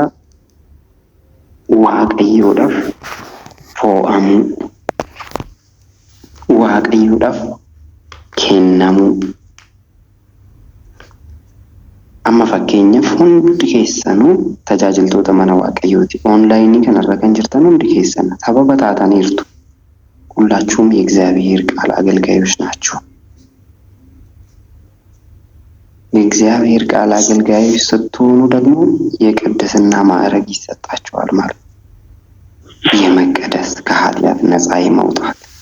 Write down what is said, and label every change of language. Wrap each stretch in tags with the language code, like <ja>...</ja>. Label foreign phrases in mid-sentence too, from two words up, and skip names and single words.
<om>Waaqayyoodhaaf fo'amuu, Waaqayyoodhaaf kennamuu. Amma fakkeenyaaf hundi keessanuu tajaajiltoota mana Waaqayyooti. Oonlaayinii kanarra kan jirtan hundi keessan sababa taataniirtu.</om> <am>ሁላችሁም የእግዚአብሔር ቃል አገልጋዮች ናችሁ። የእግዚአብሔር ቃል አገልጋዮች ስትሆኑ ደግሞ የቅድስና ማዕረግ ይሰጣችኋል ማለት የመቀደስ ከኃጢአት ነፃ የመውጣት</am>